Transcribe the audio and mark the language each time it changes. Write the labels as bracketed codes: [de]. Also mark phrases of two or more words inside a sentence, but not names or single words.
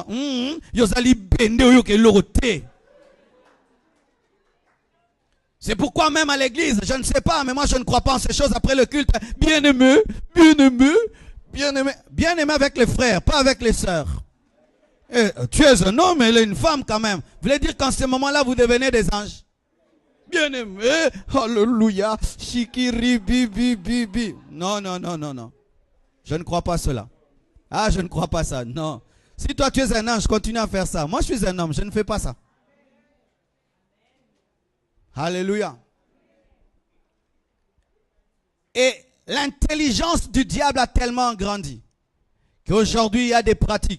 [ln] Yozali bende oyoke lorote. [fr] C'est pourquoi même à l'église, je ne sais pas, mais moi je ne crois pas en ces choses après le culte. Bien-aimé, bien-aimé, bien-aimé, bien-aimé avec les frères, pas avec les sœurs. Et, tu es un homme, elle est une femme quand même. Vous voulez dire qu'en ce moment-là, vous devenez des anges? Bien-aimé, alléluia, shikiri, bi, bi, bi, bi. Non, non, non, non, non. Je ne crois pas cela. Ah, je ne crois pas ça. Non. Si toi tu es un ange, continue à faire ça. Moi je suis un homme, je ne fais pas ça. Alléluia. Et l'intelligence du diable a tellement grandi qu'aujourd'hui il y a des pratiques.